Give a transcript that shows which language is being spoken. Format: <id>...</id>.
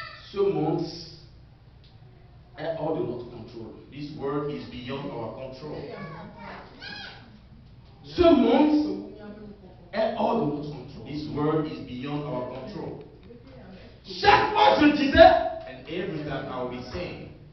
<fr>Ce monde est hors de notre contrôle.</fr> <en>This word is beyond our control.</en> <fr>Ce monde est hors de notre contrôle.</fr> <en>This word is beyond our control.</en> <fr>Chaque fois je disais,</fr> <en>And every time I will be saying,</en>